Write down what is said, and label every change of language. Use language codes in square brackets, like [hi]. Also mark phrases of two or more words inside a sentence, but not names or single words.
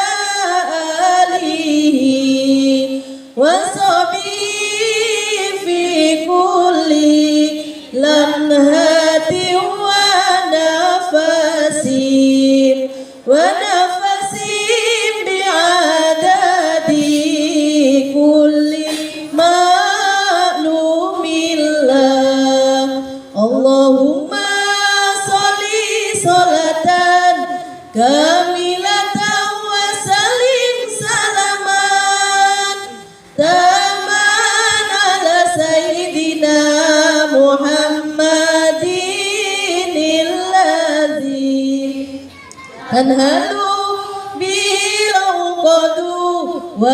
[ar] آله وصحبه في كل لمحة ونفس بعدد كل معلوم الله. اللهم صل صلاة كاملة وسلم سلاما تاما على سيدنا محمد لازم تنحل بالعقد و